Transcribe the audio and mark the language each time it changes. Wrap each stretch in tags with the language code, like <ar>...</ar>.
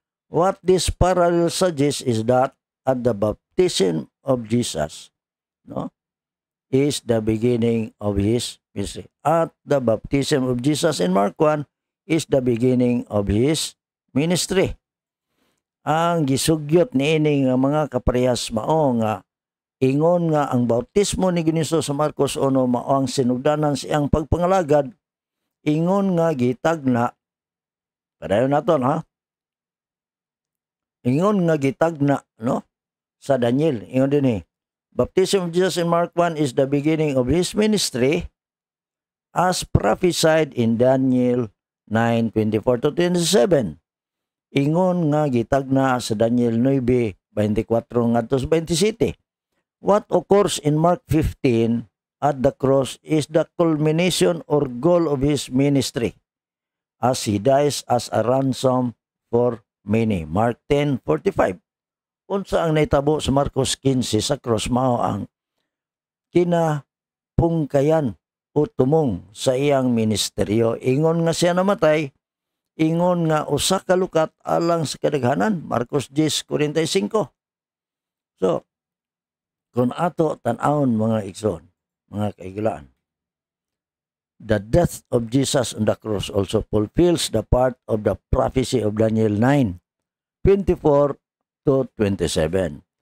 <en>What this parallel suggests is that at the baptism of Jesus, no, is the beginning of his ministry. At the baptism of Jesus in Mark 1 is the beginning of his ministry.</en> <ceb>Ang gisugyot niini nga mga kaparehas mao nga ingon nga ang bautismo ni Ginoong Hesus sa Marcos 1 mao ang sinugdanan siyang pagpangalagad, ingon nga gitagna padayon naton ha. Ingon nga gitagna, no, sa Daniel. Ingon din</ceb> <en>baptism of Jesus in Mark 1 is the beginning of his ministry as prophesied in Daniel 9:24-27.</en> <ceb>Ingon nga gitagna sa Daniel 9:24 ngadto sa 27.</ceb> <en>What occurs in Mark 15 at the cross is the culmination or goal of his ministry as he dies as a ransom for many. Mark 10:45.</en> <ceb>Unsa ang naitabo sa Marcos 15 sa cross mao ang kinapungkayan o tumong sa iyang ministeryo. Ingon nga siya namatay, ingon nga usa ka lukat alang sa kadaghanan.</ceb> <en>Marcos 10:45. So,</en> <ceb>kung ato tan-awon mga igsoon, mga kaigilaan,</ceb> <en>the death of Jesus on the cross also fulfills the part of the prophecy of Daniel 9:24-27.</en>